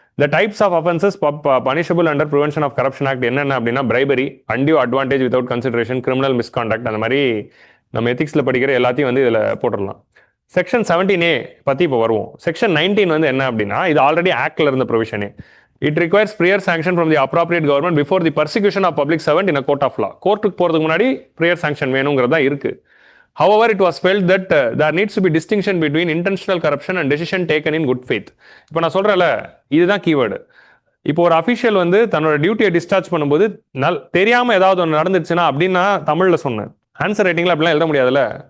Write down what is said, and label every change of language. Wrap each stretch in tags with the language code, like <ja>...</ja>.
<en>the types of offences punishable under Prevention of Corruption Act</en> <ta>என்னென்ன அப்படின்னா, bribery, undue advantage without consideration, criminal misconduct, அந்த மாதிரி நம்ம எத்திக்ஸில் படிக்கிற எல்லாத்தையும் வந்து இதில் போட்டுடலாம். செக்ஷன் 17A பற்றி இப்போ வருவோம். செக்ஷன் 19 வந்து என்ன அப்படின்னா, இது ஆல்ரெடி ஆக்டில் இருந்த ப்ரொவிஷனே.</ta> <en>It requires prior sanction from the appropriate government before the prosecution of public servant in a court of law.</en> <ta>கோர்ட்டுக்கு போகிறதுக்கு முன்னாடி ப்ரியர் சாங்ஷன் வேணுங்கிறதா இருக்குது.</ta> <en>However, it was felt that there needs to be distinction between intentional corruption and decision taken in good faith.</en> <ta>இப்போ நான் சொல்கிறேன்ல, இதுதான் keyword. இப்போ ஒரு அஃபிஷியல் வந்து தன்னோட டியூட்டியை டிஸ்சார்ஜ் பண்ணும்போது தெரியாமல் ஏதாவது ஒன்று நடந்துச்சுன்னா அப்படின்னா தமிழில் சொன்னேன். ஆன்சர் ரைட்டிங்கில் அப்படிலாம் எழுத முடியாதுல்ல.</ta>